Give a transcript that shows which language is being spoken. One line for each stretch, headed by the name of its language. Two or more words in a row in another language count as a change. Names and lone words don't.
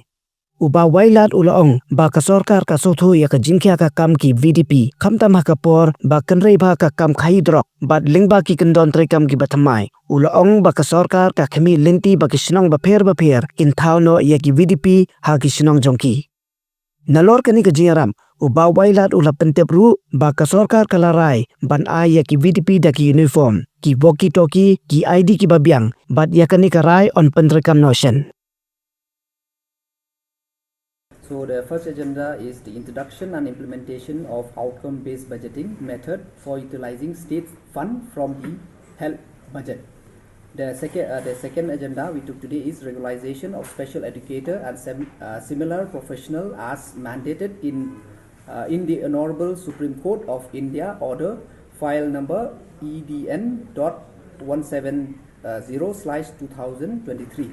Khasi: Uba wailat ulaong ba ka Sorkar ka sothu ya ka jingkya ka kam ki VDP kamtam ha ka por ba kanrei ba ka kam khai drok ba lingba ki kendon trekam ki bathamai ulaong ba ka Sorkar ka khami lenti ba ki Shnong Bapher in thau no ya ki VDP ha ki Shnong jongki nalor kani ka jiaram uba wailat ula pentepru ba ka Sorkar kalarai ban ai ya ki VDP da ki uniform ki
English: walkie talkie
Khasi: ki ID ki babiang bat ya kani ka rai on pentrekam notion.
English: So the first agenda is the introduction and implementation of outcome-based budgeting method for utilizing state fund from the health budget. The second agenda we took today is regularization of special educator and similar professional as mandated in the Honorable Supreme Court of India Order File Number EDN.170/2023.